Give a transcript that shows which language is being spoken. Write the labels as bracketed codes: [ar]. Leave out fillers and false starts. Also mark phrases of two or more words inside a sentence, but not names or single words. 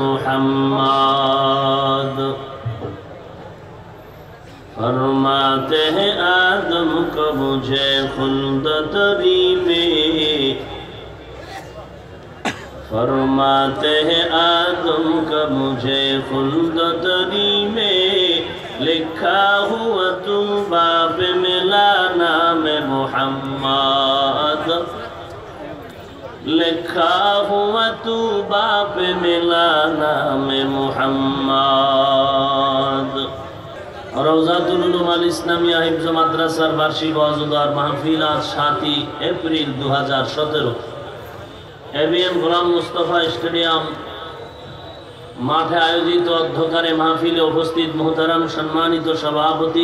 [ur] محمد فرماتے ہیں آدم کو مجھے خلد تری میں فرماتے ہیں آدم کا مجھے خلد تری میں لکھا ہوا تو باپ ملا نام محمد لکھا ہوا تو باپ ملا نام محمد [bn] রওজাতুল উলুম আল ইসলামিয়া হিফজ মাদ্রাসার বার্ষিক ওয়াজদার মাহফিল আজ 7 এপ্রিল 2017 এবিএম গোলাম মুস্তাফা স্টেডিয়াম মাঠে আয়োজিত অধ্যকারে মাহফিলে উপস্থিত মুহতারাম সম্মানিত সভাপতি